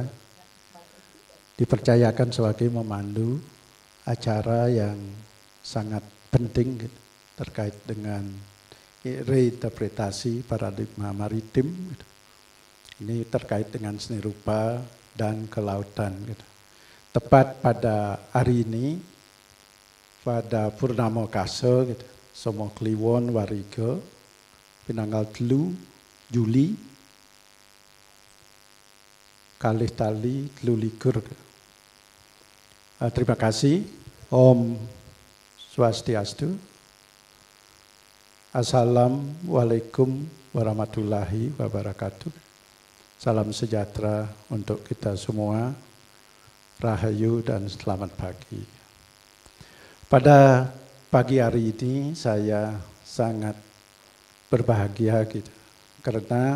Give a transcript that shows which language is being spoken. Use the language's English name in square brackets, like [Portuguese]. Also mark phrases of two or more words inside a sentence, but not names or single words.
[Indonesian] Dipercayakan sebagai memandu acara yang sangat penting terkait dengan reinterpretasi paradigma maritim. Ini terkait dengan seni rupa dan kelautan. Tepat pada hari ini, pada Purnama Kasa, Somo Kliwon Wariga, [Balinese] pinanggal 3 Juli, kalih tali 23. [Indonesian] Terima kasih. [Balinese] Om Swastiastu. [Arabic] السلام عليكم ورحمة الله وبركاته. [Indonesian] Salam sejahtera untuk kita semua. Rahayu dan selamat pagi. Pada pagi hari ini saya sangat berbahagia karena